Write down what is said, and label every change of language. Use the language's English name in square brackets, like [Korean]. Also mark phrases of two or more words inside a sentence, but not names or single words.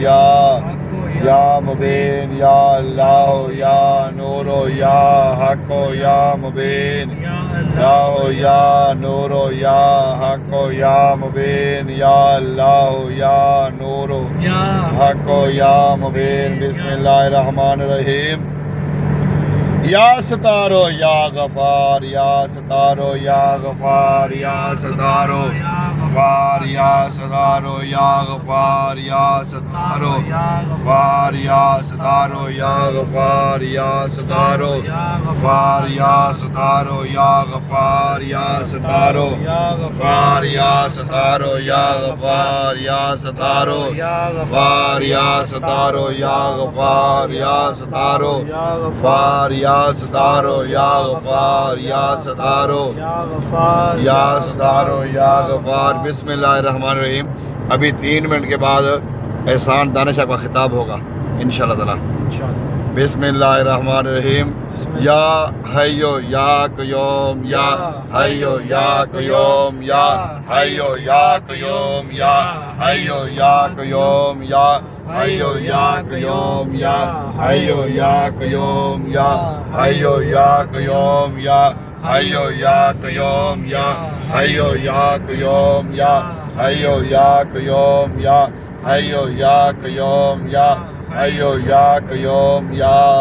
[Arabic] یا مبین یا اللہ یا نور یا حق یا مبین یا نور یا حق یا مبین یا اللہ یا نور حق یا مبین بسم اللہ الرحمن الرحیم یا ستارو یا غفار یا ستارو یا غفار یا ستارو غفار یا ستارو یا غفار یا ستارو غفار یا ستارو یا غفار یا ستارو غفار یا ستارو یا غفار یا ستارو غفار یا ستارو یا غفار یا ستارو غفار یا ستارو یا غفار یا ستارو غفار یا ستارو یا غفار یا ستارو یا ستارو یا غفار بسم اللہ الرحمن الرحیم [Urdu] ابھی 3 منٹ کے بعد احسان دانشہ کا خطاب ہوگا انشاءاللہ [Arabic] تعالی بسم اللہ الرحمن الرحیم یا حیو یا قیوم یا حیو یا قیوم یا حیو یا قیوم یا حیو یا قیوم یا حیو یا قیوم یا حیو یا قیوم یا حیو یا قیوم یا حیو یا قیوم یا حیو یا قیوم یا حیو یا قیوم یا حیو یا قیوم یا حیو یا قیوم یا